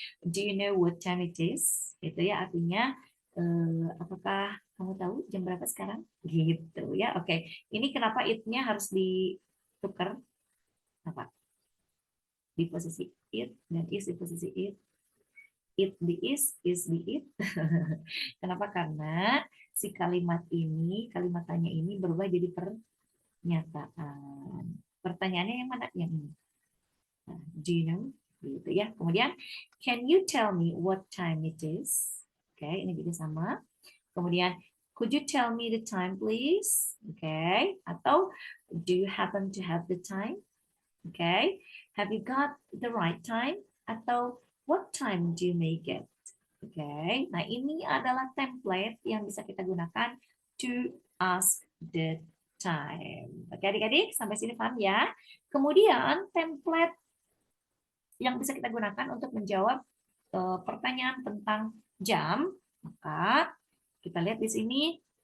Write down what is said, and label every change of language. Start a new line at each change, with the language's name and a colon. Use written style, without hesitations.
English: Do you know what time it is?
Indonesian: Itu ya, artinya apakah kamu tahu jam berapa sekarang? Gitu ya. Oke. Ini kenapa it-nya harus ditukar? Apa? Di posisi it dan is di posisi it. It di is di it. Kenapa? Karena si kalimat ini, kalimat tanya ini berubah jadi pernyataan. Pertanyaannya yang mana? Yang ini.
English: Do you know?
Indonesian: Gitu ya.
English: Kemudian, can you tell me what time it is? Oke,
Indonesian: ini juga sama. Kemudian,
English: could you tell me the time, please? Oke. Atau, do you happen to have the time? Oke. Have you got the right time? Atau, what time do you make it? Oke.
Indonesian: Nah, ini adalah template yang bisa kita gunakan
English: to ask the time.
Indonesian: Oke, adik-adik, sampai sini paham ya? Kemudian, template yang bisa kita gunakan untuk menjawab pertanyaan tentang jam, maka kita lihat di sini.